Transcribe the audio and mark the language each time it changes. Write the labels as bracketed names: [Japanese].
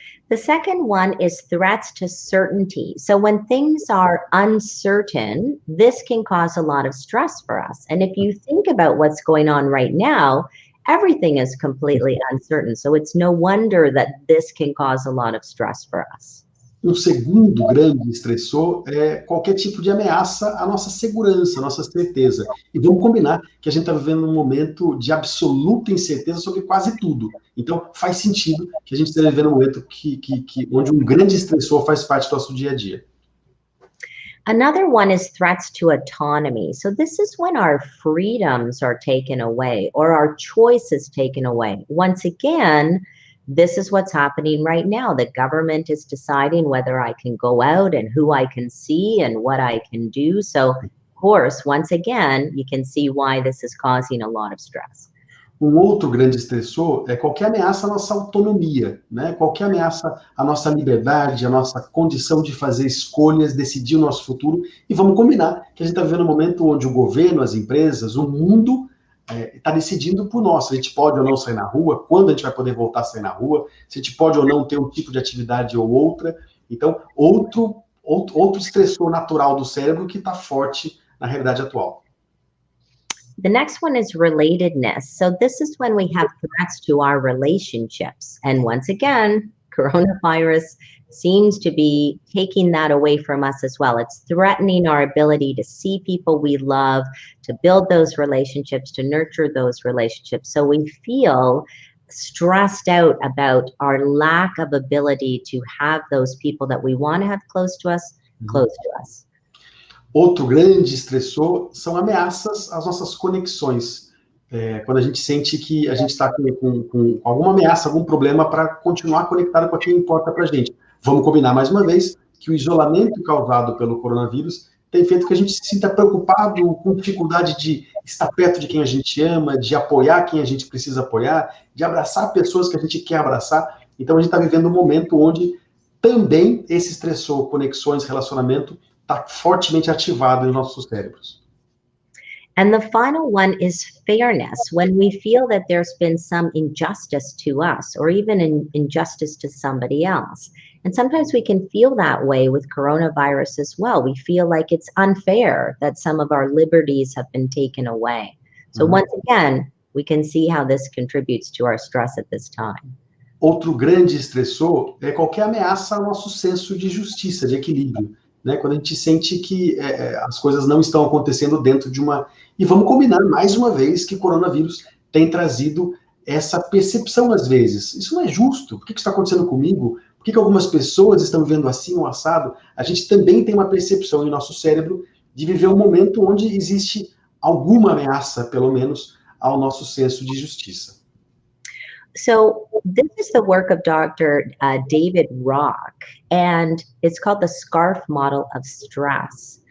[English] The second one is threats to certainty. So when things are uncertain, this can cause a lot of stress for us. And if you think about what's going on right now, everything is completely uncertain. So it's no wonder that this can cause a lot of stress for us. [Portuguese] Um segundo grande estressor é qualquer tipo de ameaça à nossa segurança, à nossa certeza. E vamos combinar que a gente está vivendo um momento de absoluta incerteza sobre quase tudo. Então, faz sentido que a gente esteja vivendo um momento onde um grande estressor faz parte do nosso dia a dia. [English] Another one is threats to autonomy. So this is when our freedoms are taken away or our choices taken away. Once again, this is what's happening right now. The government is deciding whether I can go out and who I can see and what I can do. So, of course, once again, you can see why this is causing a lot of stress. [Portuguese] Outro grande estressor é qualquer ameaça à nossa autonomia, né? Qualquer ameaça à nossa liberdade, à nossa condição de fazer escolhas, decidir o nosso futuro. E vamos combinar que a gente está vivendo um momento onde o governo, as empresas, o mundo está decidindo por nós. Se a gente pode ou não sair na rua, quando a gente vai poder voltar a sair na rua, se a gente pode ou não ter um tipo de atividade ou outra. Então, outro estressor natural do cérebro que está forte na realidade atual. [English] The next one is relatedness. So this is when we have threats to our relationships. And once again, coronavirus seems to be taking that away from us as well. It's threatening our ability to see people we love, to build those relationships, to nurture those relationships. So we feel stressed out about our lack of ability to have those people that we want to have close to us. [Portuguese] Outro grande estressor são ameaças às nossas conexões. Quando a gente sente que a gente está com alguma ameaça, algum problema para continuar conectado com quem importa para a gente. Vamos combinar mais uma vez que o isolamento causado pelo coronavírus tem feito que a gente se sinta preocupado, com dificuldade de estar perto de quem a gente ama, de apoiar quem a gente precisa apoiar, de abraçar pessoas que a gente quer abraçar. Então a gente está vivendo um momento onde também esse estressor, conexões, relacionamento, está fortemente ativado em nossos cérebros. [English] And the final one is fairness, when we feel that there's been some injustice to us or even an injustice to somebody else. And sometimes we can feel that way with coronavirus as well. We feel like it's unfair that some of our liberties have been taken away. So once again, we can see how this contributes to our stress at this time. [Portuguese] Outro grande estressor é qualquer ameaça ao nosso senso de justiça, de equilíbrio. Né, quando a gente sente que as coisas não estão acontecendo dentro de uma... E vamos combinar, mais uma vez, que o coronavírus tem trazido essa percepção, às vezes. Isso não é justo. Por que isso está acontecendo comigo? Por que algumas pessoas estão vivendo assim ou assado? A gente também tem uma percepção em nosso cérebro de viver um momento onde existe alguma ameaça, pelo menos, ao nosso senso de justiça. [English] So this is the work of Dr. David Rock, and it's called the SCARF model of stress.